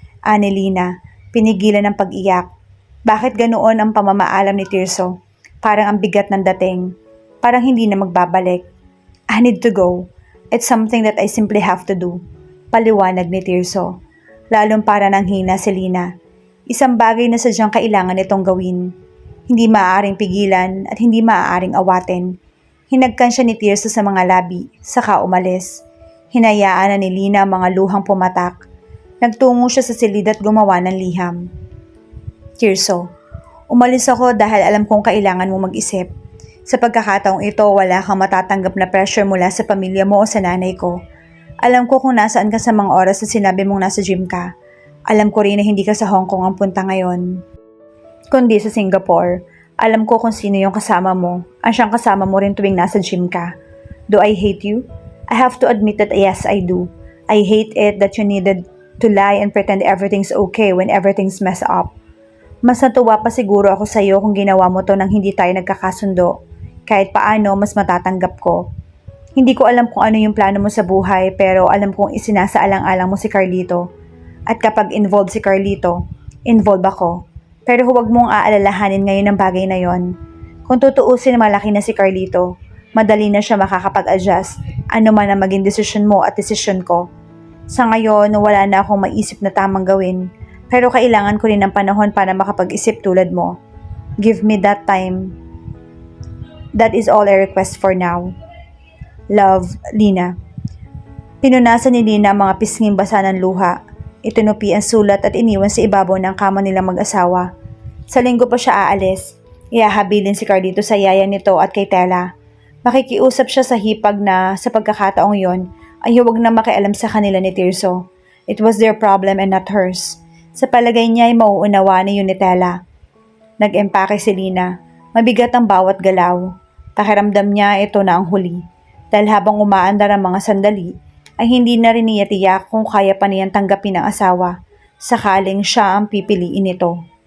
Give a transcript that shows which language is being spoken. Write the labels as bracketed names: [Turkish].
[Filipino] Ani Lina, pinigilan ng pag-iyak. Bakit ganoon ang pamamaalam ni Tirso? Parang ang bigat ng dating. Parang hindi na magbabalik. [English] I need to go. It's something that I simply have to do. [Filipino] Paliwanag ni Tirso. Lalong para nang hina si Lina. Isang bagay na sadyang kailangan nitong gawin. Hindi maaaring pigilan at hindi maaaring awatin. Hinagkan siya ni Tirso sa mga labi, saka umalis. Hinayaan na ni Lina ang mga luhang pumatak. Nagtungo siya sa silid at gumawa ng liham. Tirso, umalis ako dahil alam kong kailangan mo mag-isip. Sa pagkakataong ito, wala kang matatanggap na pressure mula sa pamilya mo o sa nanay ko. Alam ko kung nasaan ka sa mga oras na sinabi mong nasa gym ka. Alam ko rin na hindi ka sa Hong Kong ang punta ngayon, kundi sa Singapore. Alam ko kung sino yung kasama mo. Ang siyang kasama mo rin tuwing nasa gym ka. [English] Do I hate you? I have to admit that yes, I do. I hate it that you needed to lie and pretend everything's okay when everything's messed up. [Filipino] Mas natuwa pa siguro ako sa iyo kung ginawa mo to nang hindi tayo nagkakasundo. Kahit paano, mas matatanggap ko. Hindi ko alam kung ano yung plano mo sa buhay pero alam kong isinasaalang-alang mo si Carlito. At kapag involved si Carlito, involved ako. Pero huwag mong aalalahanin ngayon ang bagay na yon. Kung tutuusin malaki na si Carlito, madali na siya makakapag-adjust. Ano man ang maging desisyon mo at desisyon ko. Sa ngayon, wala na akong maisip na tamang gawin. Pero kailangan ko rin ng panahon para makapag-isip tulad mo. [English] Give me that time. That is all I request for now. Love, Lina. [Filipino] Pinunasan ni Lina ang mga pisnging basa ng luha. Itinupi ang sulat at iniwan sa ibabaw ng kama nilang mag-asawa. Sa linggo pa siya aalis. Ihahabilin si Carlito sa yaya nito at kay Tela. Makikiusap siya sa hipag na sa pagkakataong yon ay huwag na makialam sa kanila ni Tirso. [English] It was their problem and not hers. [Filipino] Sa palagay niya ay mauunawa ni yun ni Tela. Nag-empake si Lina. Mabigat ang bawat galaw. Pakiramdam niya ito na ang huli. Dahil habang umaandar ang mga sandali, ay hindi na rin niya tiyak kung kaya pa niyang tanggapin ang asawa, sakaling siya ang pipiliin nito.